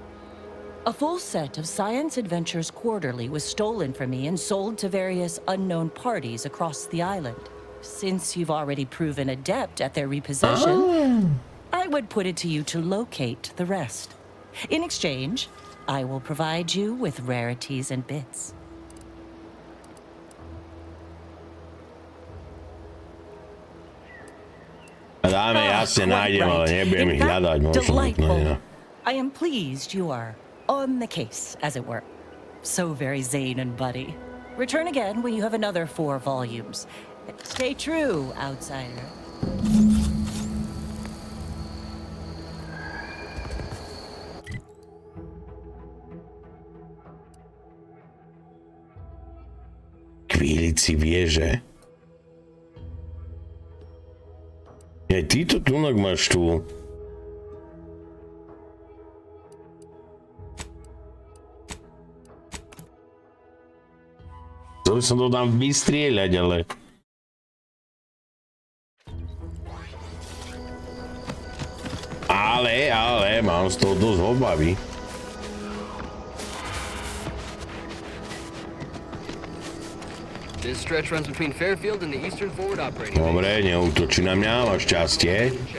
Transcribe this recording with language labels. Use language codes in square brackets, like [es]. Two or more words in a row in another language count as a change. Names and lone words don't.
[en] A full set of Science Adventures Quarterly was stolen from me and sold to various unknown parties across the island. Since you've already proven adept at their repossession, I would put it to you to locate the rest. In exchange, I will provide you with rarities and bits. [sk] Dáme, jasne nájdem, ale nebudem ich hľadať, možno. [en] I am pleased you are on the case, as it were. So very Zane and Buddy. Return again when you have another 4 volumes. Stay true, outsider. [sk] Kvílici vieže. Aj ty to tunak máš tu. Chcel by som to tam vystrieľať, ale... Ale, mám z toho dosť obavy. [en] This stretch runs between Fairfield and the Eastern Forward Operating. [sk] Dobre, neútočí na mňa, máš šťastie.